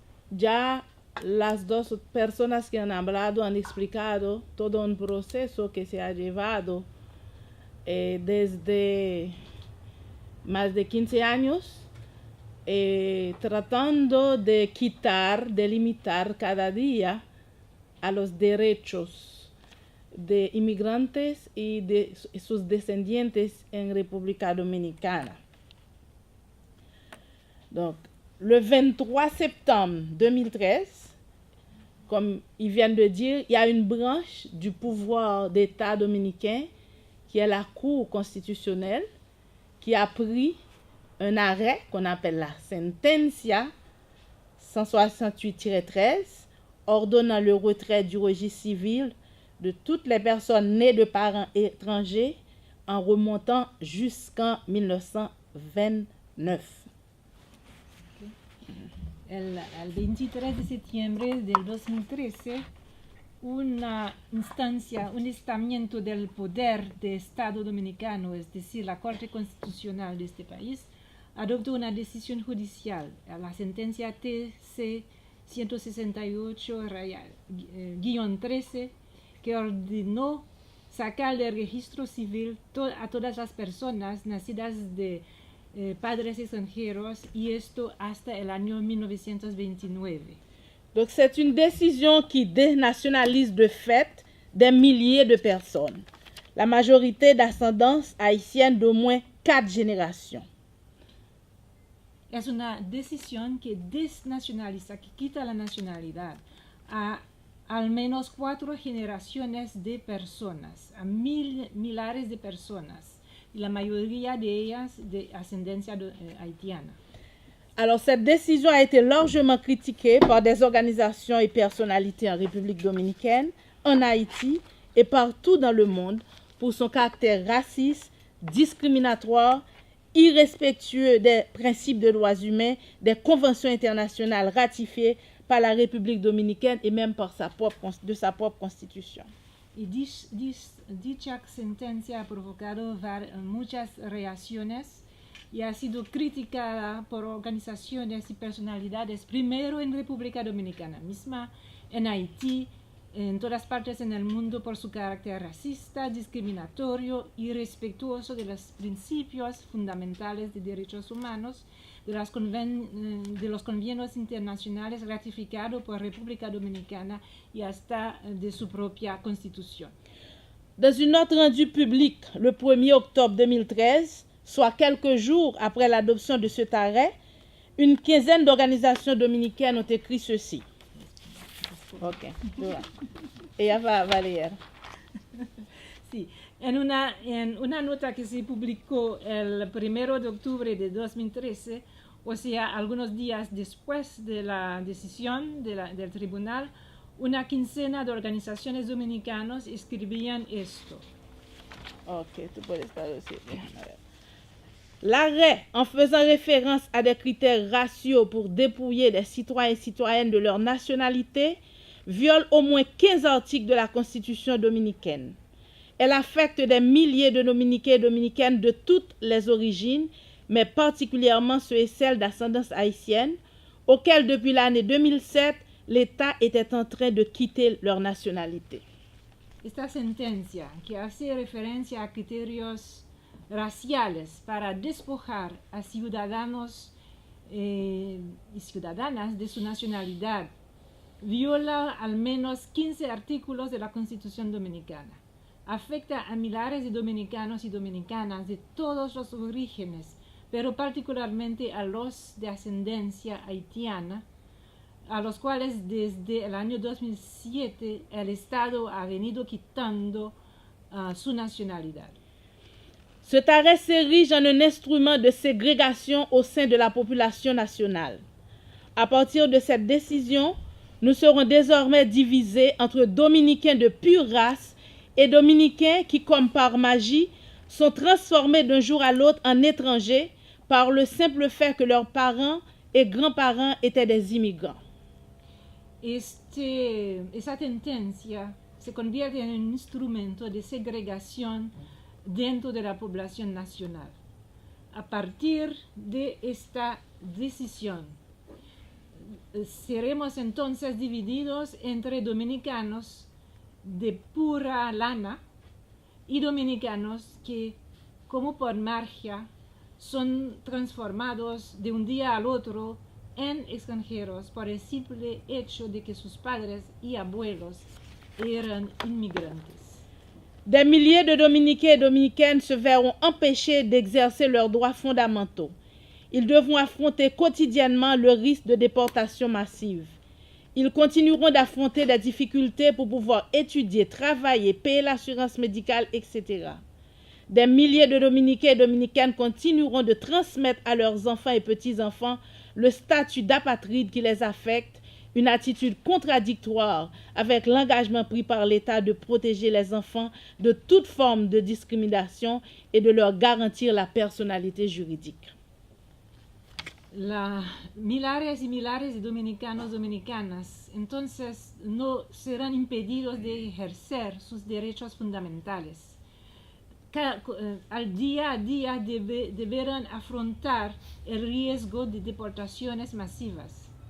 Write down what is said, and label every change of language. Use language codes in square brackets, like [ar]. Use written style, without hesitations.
[es] Ya las dos personas que han hablado han explicado todo un proceso que se ha llevado desde más de 15 años, tratando de quitar, de limitar cada día a los derechos de inmigrantes y de sus descendientes en República Dominicana. [fr] Donc, le 23 septembre 2013, comme ils viennent de dire, il y a une branche du pouvoir d'État dominicain qui est la Cour constitutionnelle qui a pris un arrêt qu'on appelle la Sentencia 168-13, ordonnant le retrait du registre civil de toutes les personnes nées de parents étrangers en remontant jusqu'en 1929. [es] El 23 de septiembre del 2013, una instancia, un estamento del poder del Estado Dominicano, es decir, la Corte Constitucional de este país, adoptó una decisión judicial, la sentencia TC 168-13, que ordenó sacar del registro civil a todas las personas nacidas de padres extranjeros, y esto hasta el año 1929. [fr] Donc c'est une décision qui dénationalise de fait des milliers de personnes, la majorité d'ascendance haïtienne d'au moins 4 générations. [es] Es una decisión que desnacionaliza, que quita la nacionalidad a al menos 4 generaciones de personas, a millares de personas, y la mayoría de ellas de ascendencia haitiana. [fr] Alors, cette décision a été largement critiquée par des organisations et personnalités en République dominicaine, en Haïti et partout dans le monde pour son caractère raciste, discriminatoire, irrespectueux des principes de droits humains, des conventions internationales ratifiées par la République dominicaine et même par de sa propre constitution. [es] Y dicha sentencia ha provocado muchas reacciones y ha sido criticada por organizaciones y personalidades, primero en República Dominicana misma, en Haití, en todas partes en el mundo, por su carácter racista, discriminatorio, irrespetuoso de los principios fundamentales de derechos humanos, de los convenios internacionales ratificados por República Dominicana y hasta de su propia constitución. [fr] Dans une note rendue publique le 1er octobre 2013, soit quelques jours après l'adoption de cet arrêt, une quinzaine d'organisations dominicaines ont écrit ceci. [es] Ok, ella va a leer. Sí, en una nota que se publicó el 1 de octubre de 2013, o sea, algunos días después de la decisión del tribunal, una quincena de organizaciones dominicanas escribían esto. Ok, tú puedes traducir. [fr] L'arrêt, en faisant référence à des critères raciaux pour dépouiller des citoyens et citoyennes de leur nationalité, viole au moins 15 articles de la Constitution dominicaine. Elle affecte des milliers de Dominicains et Dominicaines de toutes les origines, mais particulièrement ceux et celles d'ascendance haïtienne, auxquels depuis l'année 2007, l'État était en train de quitter leur nationalité. [es] Esta sentencia, que hace referencia a criterios raciales para despojar a ciudadanos y ciudadanas de su nacionalidad, viola al menos 15 artículos de la Constitución Dominicana. Afecta a millares de dominicanos y dominicanas de todos los orígenes, pero particularmente a los de ascendencia haitiana, a los cuales desde el año 2007 el Estado ha venido quitando su nacionalidad. [fr] Cet arrêt s'érige en un instrument de ségrégation au sein de la population nationale. À partir de cette décision, nous serons désormais divisés entre Dominicains de pure race et dominicains qui, comme par magie, sont transformés d'un jour à l'autre en étrangers par le simple fait que leurs parents et grands-parents étaient des immigrants. [es] Esa tendencia se convierte en un instrumento de segregación dentro de la población nacional. A partir de esta decisión, seremos entonces divididos entre dominicanos de pura lana y dominicanos que, como por magia, son transformados de un día al otro en extranjeros por el simple hecho de que sus padres y abuelos eran inmigrantes. [fr] Des milliers de Dominicains et Dominicaines se verront empêchés d'exercer leurs droits fondamentaux. Ils devront affronter quotidiennement le risque de déportation massive. Ils continueront d'affronter des difficultés pour pouvoir étudier, travailler, payer l'assurance médicale, etc. Des milliers de Dominicains et Dominicaines continueront de transmettre à leurs enfants et petits-enfants le statut d'apatride qui les affecte, une attitude contradictoire avec l'engagement pris par l'État de protéger les enfants de toute forme de discrimination et de leur garantir la personnalité juridique. [es] Millares y millares de dominicanos, dominicanas, entonces no serán impedidos de ejercer sus derechos fundamentales. Al día a día deberán afrontar el riesgo de deportaciones masivas.